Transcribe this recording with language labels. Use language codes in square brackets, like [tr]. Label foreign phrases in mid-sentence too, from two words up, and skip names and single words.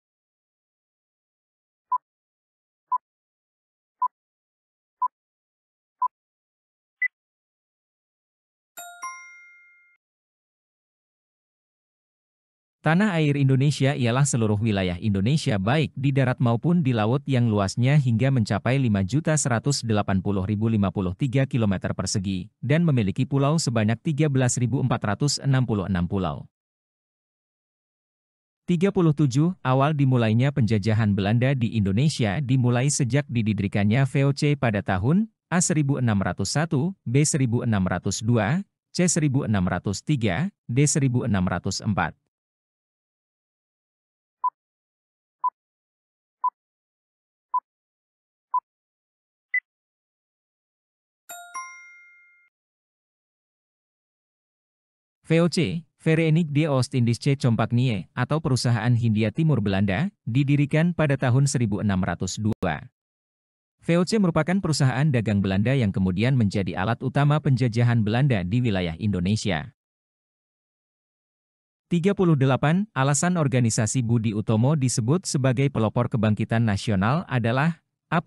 [id] Tanah air Indonesia ialah seluruh wilayah Indonesia baik di darat maupun di laut yang luasnya hingga mencapai 5.180.053 km persegi, dan memiliki pulau sebanyak 13.466 pulau. 37. Awal dimulainya penjajahan Belanda di Indonesia dimulai sejak didirikannya VOC pada tahun A. 1601, B. 1602, C. 1603, D. 1604. VOC, Vereniging de Oost-Indische Compagnie, atau Perusahaan Hindia Timur Belanda, didirikan pada tahun 1602. VOC merupakan perusahaan dagang Belanda yang kemudian menjadi alat utama penjajahan Belanda di wilayah Indonesia. 38. Alasan organisasi Budi Utomo disebut sebagai pelopor kebangkitan nasional adalah A.